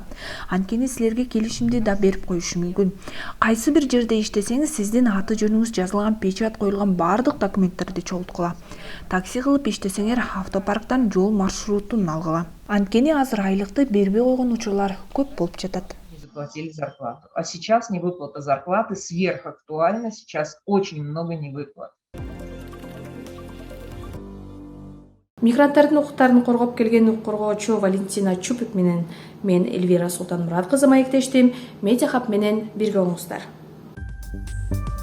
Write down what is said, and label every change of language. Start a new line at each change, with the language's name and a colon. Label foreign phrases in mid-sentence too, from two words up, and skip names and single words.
Kyrgyz: Анткени силерге келишимди да берип коюшу мүмкүн. Кайсы бир жерде иштесеңиз, сиздин аты жөнүңүз жазылган печат коюлган бардык документтерди чогулткула. Такси кылып иштесеңер, автопарктан жол маршрутун алгыла. Анткени азыр айлыкты бербей койгон учурлар көп болуп жатат.
Russian: Не заплатили зарплату. А сейчас невыплата зарплаты сверхактуальна. Сейчас очень много невыплат.
Kyrgyz: Мигранттардын укуктарын коргоп келген укук коргоочу Валентина Чупик менен мен Эльвира Султанмурат кызы маектештим. Медиахаб менен бирге болуңуздар.